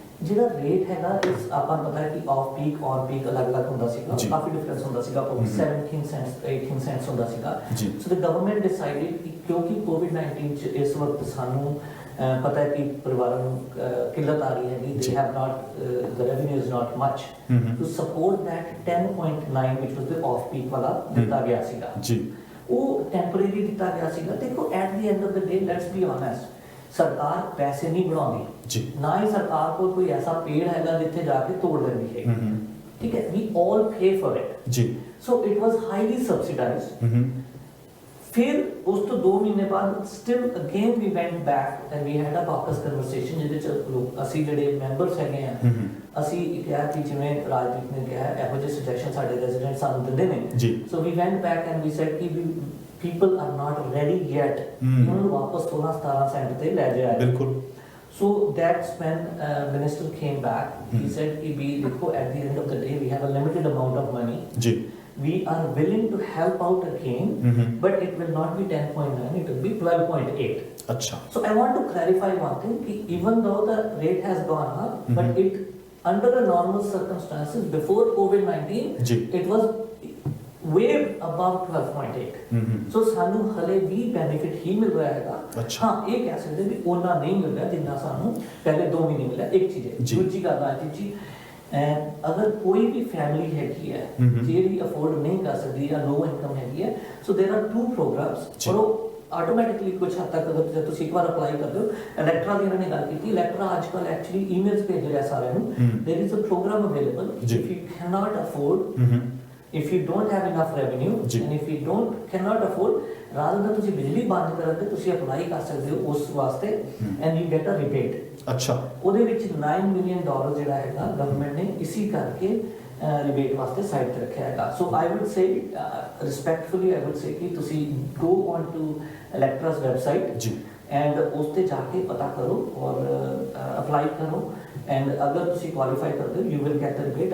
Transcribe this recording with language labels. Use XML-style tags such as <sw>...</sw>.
<pa>ਜਿਹੜਾ ਰੇਟ ਹੈਗਾ ਇਸ ਆਪਾਂ ਨੂੰ ਪਤਾ ਹੈ ਕਿ ਆਫ ਪੀਕ ਔਨ ਪੀਕ ਅਲੱਗ-ਅਲੱਗ ਹੁੰਦਾ ਸੀਗਾ, ਜੀ। ਕਾਫੀ ਡਿਫਰੈਂਸ ਹੁੰਦਾ ਸੀਗਾ, 17 ਸੈਂਟਸ 18 ਸੈਂਟਸ ਹੁੰਦਾ ਸੀਗਾ। ਜੀ।</pa> <en>so the government decided</en> <pa>ਕਿ ਕਿਉਂਕਿ ਕੋਵਿਡ-19 ਚ ਇਸ ਵਕਤ ਸਾਨੂੰ ਪਤਾ ਹੈ ਕਿ ਪਰਿਵਾਰਾਂ ਨੂੰ ਕਿੱਲਤ ਆ ਰਹੀ ਹੈਗੀ, ਜੀ।</pa> <en>they have not the revenue is not much to support that 10.9 which was the off peak</en> <pa>ਵਾਲਾ ਦਿੱਤਾ ਗਿਆ ਸੀਗਾ ਜੀ। ਉਹ ਟੈਂਪਰੇਰੀ ਦਿੱਤਾ ਗਿਆ ਸੀਗਾ।</pa> <en>ਦੇਖੋ at the end of the day let's be honest,</en> <pa>ਸਰਕਾਰ ਪੈਸੇ ਨਹੀਂ ਬਣਾਉਂਦੀ ਜੀ। ਨਾ ਹੀ ਸਰਕਾਰ ਕੋਲ ਕੋਈ ਐਸਾ ਪੇੜ ਹੈਗਾ ਜਿੱਥੇ ਜਾ ਕੇ ਤੋੜ ਦਿੰਦੀ ਹੈ, ਠੀਕ ਹੈ,</pa> <en>We all pay for it.</en> <pa>ਜੀ।</pa> <en>So it was highly subsidised.</en> <pa>ਫਿਰ ਉਸ ਤੋਂ 2 ਮਹੀਨੇ ਬਾਅਦ</pa> <en>still again we went back and we had a caucus conversation</en> <pa>ਜਿਹਦੇ ਚ ਅਸੀਂ ਜਿਹੜੇ ਮੈਂਬਰਸ ਹੈਗੇ ਆ ਅਸੀਂ ਕਿਹਾ ਕਿ ਜਿਵੇਂ ਰਾਜਦੀਪ ਨੇ ਕਿਹਾ ਇਹੋ ਜਿਹੇ ਸੁਜੈਸ਼ਨ ਸਾਡੇ ਰੈਜ਼ੀਡੈਂਟ ਸਾਨੂੰ ਦਿੰਦੇ ਨੇ। ਜੀ।</pa> <en>so we went back and we said</en> <pa>ਕਿ</pa> <en>people are not ready yet,</en> <pa>ਉਹਨਾਂ ਨੂੰ ਵਾਪਸ 16-17 ਸੈਂਟ ਤੇ ਲੈ ਜਾਇਆ। ਬਿਲਕੁਲ।</pa> <en>So that's when minister came back. He said</en> <pa>कि</pa> <en>we</en> <pa>देखो</pa> <en>at the end of the day we have a limited amount of money.</en> <pa>Ji.</pa> <en>We are willing to help out again, but it will not be 10.9. It will be 12.8.</en> <pa>अच्छा।</pa> <en>So I want to clarify one thing.</en> <pa>कि</pa> <en>even though the rate has gone up, but it under the normal circumstances before COVID-19,</en> <pa>ji.</pa> <en>it was way above 12.8.</en> <pa>ਸੋ ਸਾਨੂੰ ਹਲੇ ਵੀ benefit ਹੀ ਮਿਲ ਰਿਹਾ ਹੈਗਾ। ਅੱਛਾ। ਹਾਂ ਇਹ ਕਹਿ ਸਕਦੇ ਵੀ ਉਹਨਾਂ ਨਹੀਂ ਮਿਲ ਰਿਹਾ ਜਿੰਨਾ ਸਾਨੂੰ ਪਹਿਲੇ 2 ਮਹੀਨੇ ਮਿਲਿਆ। ਇੱਕ ਚੀਜ਼ ਹੈ। ਜੀ। ਦੂਜੀ ਗੱਲ ਆ ਜੀ ਅਗਰ ਕੋਈ ਵੀ ਫੈਮਿਲੀ ਹੈਗੀ ਹੈ ਜਿਹੜੀ ਅਫੋਰਡ ਨਹੀਂ ਕਰ ਸਕਦੀ ਜਾਂ ਲੋ ਇਨਕਮ ਹੈਗੀ ਹੈ,</pa> <en>so there are 2 programmes</en> <pa>ਔਰ ਉਹ ਆਟੋਮੈਟਿਕਲੀ ਕੁਝ ਹੱਦ ਤੱਕ ਅਗਰ ਤੁਸੀਂ ਇੱਕ ਵਾਰ ਅਪਲਾਈ ਕਰਦੇ ਹੋ, ਇਲੈਕਟਰਾ ਦੀ ਇਹਨਾਂ ਨੇ ਗੱਲ ਕੀਤੀ। ਇਲੈਕਟਰਾ ਅੱਜ ਕੱਲ੍ਹ ਐਕਚੁਅਲੀ ਈਮੇਲਸ ਭੇਜ ਰਿਹਾ ਸਾਰਿਆਂ ਨੂੰ,</pa> <en>there is a program available if you cannot afford, if you don't have enough revenue and if you cannot afford, rather than</en> <pa>ਤੁਸੀਂ ਬਿਜਲੀ ਬੰਦ ਕਰਨ ਤੇ ਤੁਸੀਂ ਅਪਲਾਈ ਕਰ ਸਕਦੇ ਹੋ ਉਸ ਵਾਸਤੇ</pa> <en>and you get a rebate।</en> <pa>ਅੱਛਾ। ਉਹਦੇ ਵਿੱਚ $9 million ਜਿਹੜਾ ਹੈਗਾ ਗਵਰਨਮੈਂਟ ਨੇ ਇਸੀ ਕਰਕੇ ਰਿਬੇਟ ਵਾਸਤੇ ਸਾਈਡ ਤੇ ਰੱਖਿਆ ਹੈਗਾ।</pa> <en>so I would say respectfully I would say</en> <pa>ਕਿ ਤੁਸੀਂ</pa> <en>go on to ਇਲੈਕਟਰਾਸ website</en> <pa>ਜੀ। ਐਂਡ ਉਸ ਤੇ ਜਾ ਕੇ ਪਤਾ ਕਰੋ ਔਰ ਅਪਲਾਈ ਕਰੋ ਐਂਡ ਅਗਰ ਤੁਸੀਂ ਕੁਆਲੀਫਾਈ ਕਰਦੇ ਹੋ</pa> <en>You will get the rebate.</en>